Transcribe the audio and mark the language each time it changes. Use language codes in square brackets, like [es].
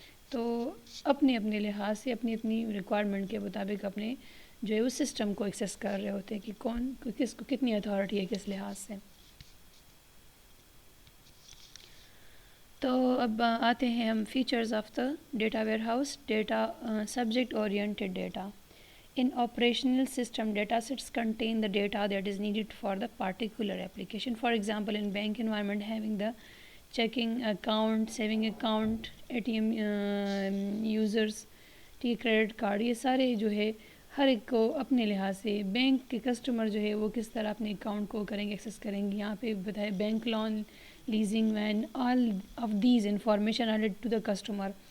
[ur] تو اپنے لحاظ سے اپنی ریکوائرمنٹ کے مطابق اپنے جو ہے اس سسٹم کو ایکسیس کر رہے ہوتے ہیں کہ کس کو کتنی اتھارٹی ہے کس لحاظ سے. تو اب آتے ہیں ہم features of the data where house. Data subject oriented data. [en] In operational system, data sets contain the data that is needed for the particular application. For example, in bank environment, having the checking account, saving account, ATM users, credit card، [ur] یہ سارے جو ہے ہر ایک کو اپنے لحاظ سے bank کے کسٹمر جو ہے وہ کس طرح اپنے اکاؤنٹ کو کریں گے، ایکسیس کریں گے. یہاں پہ بتائے [en] Bank loan, leasing van, all of these information added to the customer.